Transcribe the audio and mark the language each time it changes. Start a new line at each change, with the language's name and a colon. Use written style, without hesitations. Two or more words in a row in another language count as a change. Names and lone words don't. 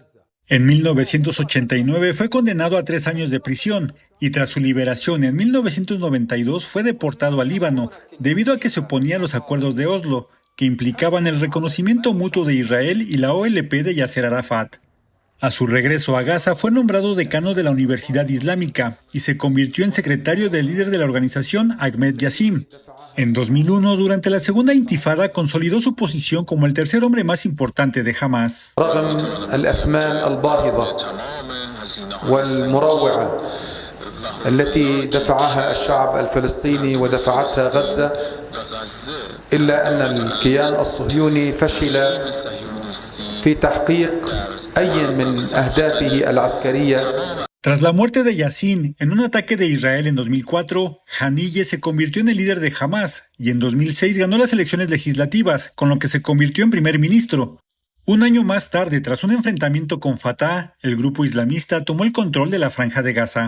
Spanish: En 1989 fue condenado a 3 años de prisión y tras su liberación en 1992 fue deportado a Líbano debido a que se oponía a los acuerdos de Oslo, que implicaban el reconocimiento mutuo de Israel y la OLP de Yasser Arafat. A su regreso a Gaza fue nombrado decano de la Universidad Islámica y se convirtió en secretario del líder de la organización Ahmed Yassim. En 2001, durante la segunda intifada, consolidó su posición como el tercer hombre más importante de Hamas.
Arabic: التي دفعها الشعب الفلسطيني ودفعتها غزة إلا أن الكيان الصهيوني فشل في تحقيق أي من أهدافه العسكرية.
Spanish: Tras la muerte de Yassin en un ataque de Israel en 2004, Haniyeh se convirtió en el líder de Hamas y en 2006 ganó las elecciones legislativas, con lo que se convirtió en primer ministro. Un año más tarde, tras un enfrentamiento con Fatah, el grupo islamista tomó el control de la Franja de Gaza.